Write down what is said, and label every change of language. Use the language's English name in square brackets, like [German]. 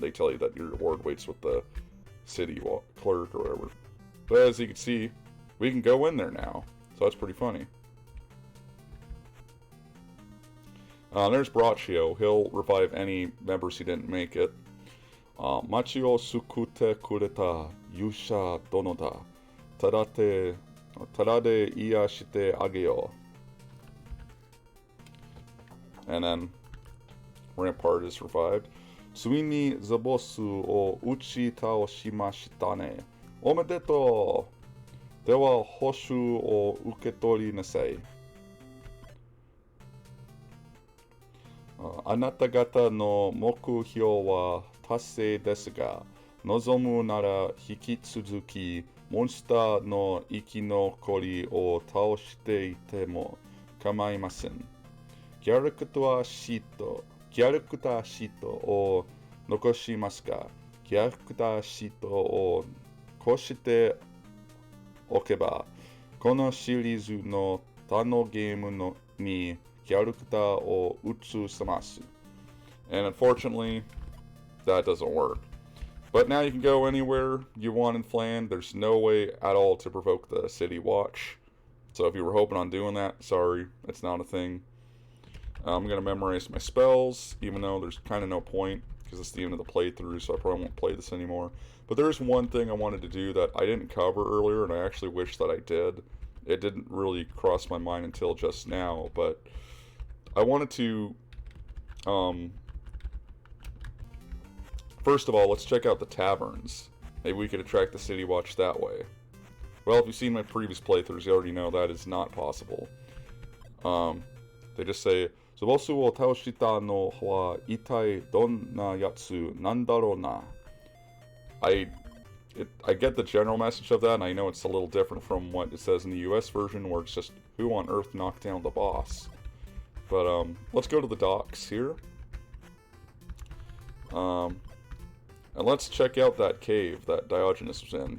[English] They tell you that your reward waits with the city clerk or whatever. But as you can see, we can go in there now. So that's pretty funny. There's Braccio. He'll revive any members who didn't make it. [Japanese] 街を救ってくれた勇者殿だ。ただで癒してあげよう。 [English] And then Rampart is revived. [Japanese] ついにザボスを打ち倒しましたね。おめでとう。では報酬を受け取りなさい。あなた方の目標は達成ですが、望むなら引き続きモンスターの生き残りを倒していても構いません。キャラクターシートを残しますが、キャラクターシートをこしておけば、このシリーズの他のゲームにキャラクターを移せます。 [English] And unfortunately, that doesn't work. But now you can go anywhere you want in Flan. There's no way at all to provoke the City Watch. So if you were hoping on doing that, sorry, it's not a thing. I'm going to memorize my spells, even though there's kind of no point, because it's the end of the playthrough, so I probably won't play this anymore. But there's one thing I wanted to do that I didn't cover earlier, and I actually wish that I did. It didn't really cross my mind until just now, but I wanted to, first of all, let's check out the taverns. Maybe we could attract the City Watch that way. Well, if you've seen my previous playthroughs, you already know that is not possible. They just say, [Japanese] ズボスを倒したのは一体どんなやつなんだろうな. [English] I get the general message of that, and I know it's a little different from what it says in the US version, where it's just, who on earth knocked down the boss? But, let's go to the docks here. And let's check out that cave that Diogenes was in.